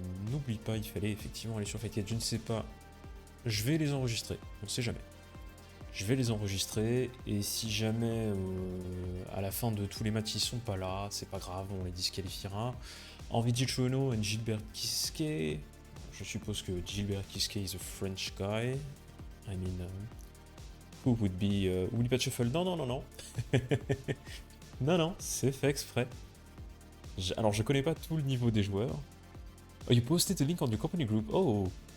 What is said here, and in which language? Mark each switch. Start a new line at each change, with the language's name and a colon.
French: N'oublie pas, il fallait effectivement aller sur Fightcade, je ne sais pas. Je vais les enregistrer, on sait jamais. Je vais les enregistrer, et si jamais à la fin de tous les matchs ils sont pas là, c'est pas grave, on les disqualifiera. Envidi Chono et Gilbert Kiske. Je suppose que Gilbert Kiske
English: is a French guy. I mean, who would be...
French: Oublie pas de shuffle. Non. Non, c'est fait exprès. Alors, je connais pas tout le niveau des joueurs.
English: Oh, you posted the link on your company group. Oh!